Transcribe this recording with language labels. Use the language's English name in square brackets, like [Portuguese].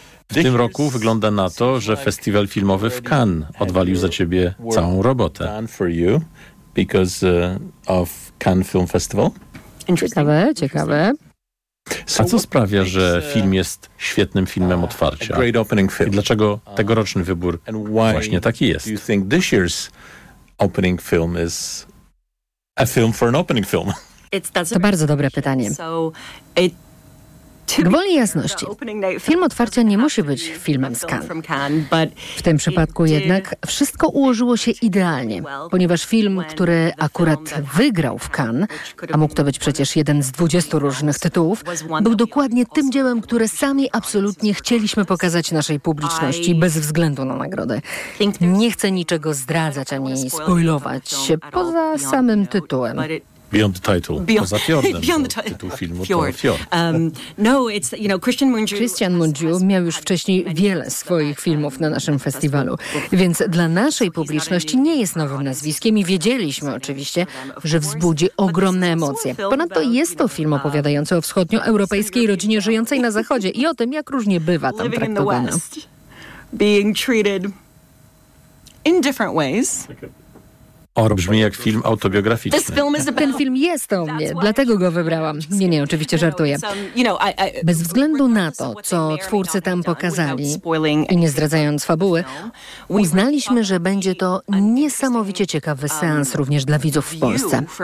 [Polish] W tym roku wygląda na to, że festiwal filmowy w Cannes odwalił za ciebie całą robotę. [English] Because of Cannes Film Festival. [Polish] Ciekawe, ciekawe. A co sprawia, że film jest świetnym filmem otwarcia? [English] Great opening film. [Polish] I dlaczego tegoroczny wybór właśnie taki jest? [English] Do you think this year's opening film is a film for an opening film? [Polish] To bardzo dobre pytanie. Gwoli jasności. Film otwarcia nie musi być filmem z Cannes. W tym przypadku jednak wszystko ułożyło się idealnie, ponieważ film, który akurat wygrał w Cannes, a mógł to być przecież jeden z 20 różnych tytułów, był dokładnie tym dziełem, które sami absolutnie chcieliśmy pokazać naszej publiczności bez względu na nagrodę. Nie chcę niczego zdradzać ani spoilować, poza samym tytułem. [English] Beyond the title. [Polish] Poza fiordem. Tytuł filmu to fiord. Christian Mungiu miał już wcześniej wiele swoich filmów na naszym festiwalu, więc dla naszej publiczności nie jest nowym nazwiskiem i wiedzieliśmy oczywiście, że wzbudzi ogromne emocje. Ponadto jest to film opowiadający o wschodnioeuropejskiej rodzinie żyjącej na Zachodzie i o tym, jak różnie bywa tam traktowana. [English] Being treated in different ways. [Polish] Brzmi jak film autobiograficzny. Ten film jest o mnie, dlatego go wybrałam. Nie, oczywiście żartuję. Bez względu na to, co twórcy tam pokazali i nie zdradzając fabuły, uznaliśmy, że będzie to niesamowicie ciekawy seans również dla widzów w Polsce.